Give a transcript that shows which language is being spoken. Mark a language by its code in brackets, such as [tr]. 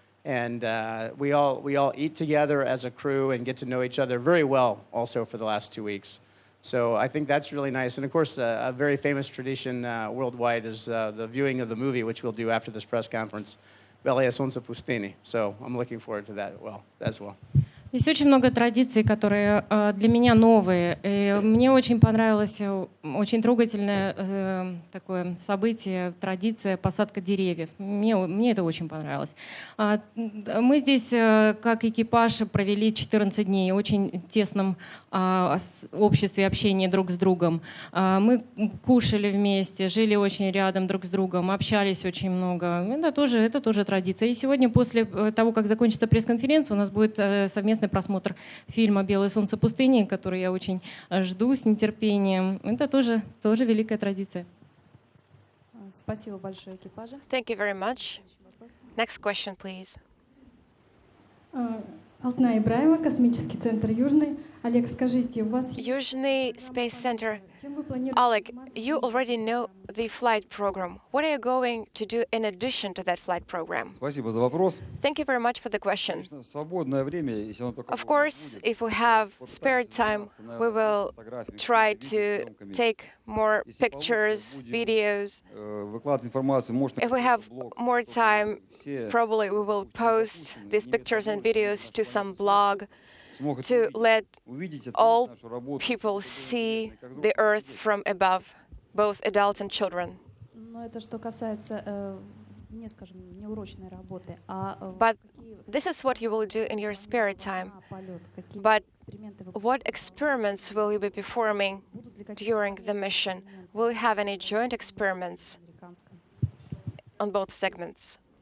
[en] And we all eat together as a crew and get to know each other very well also for the last 2 weeks. So I think that's really nice. And of course, a very famous tradition worldwide is the viewing of the movie, which we'll do after this press conference, Белая солнце пустыни. So I'm looking forward to that as well. [ru] Здесь очень много традиций, которые для меня новые. И мне очень понравилось очень трогательное такое событие, традиция посадка деревьев. Мне это очень понравилось. Мы здесь, как экипаж, провели 14 дней в очень тесном обществе, общении друг с другом. Мы кушали вместе, жили очень рядом друг с другом, общались очень много. Это тоже традиция. И сегодня, после того, как закончится пресс-конференция, у нас будет совместный просмотр фильма «Белое солнце пустыни», который я очень жду с нетерпением. Это тоже великая традиция. Спасибо большое экипажу. [en] Thank you very much. Next question, please. [ru] Алтна Ибраева, космический центр Южный. Олег, скажите, у вас [en] Yuzhny Space Center. [ru] чем вы планируете [en] Oleg, you already know the flight program. What are you going to do in addition to that flight program? [ru] Спасибо за вопрос. [en] Thank you very much for the question. [ru] Конечно, свободное время, если оно только [en] Of course, if we have spare time, we will try to take more pictures, videos. [ru] Выкладывать информацию, может, [en] If we have more time, probably we will post these pictures and videos to some blog to let all people see the Earth from above, both adults and children. [ru] Но это что касается не, скажем, неурочной работы, [en] But this is what you will do in your spare time. But what experiments will you be performing during the mission? Will you have any joint experiments on both segments?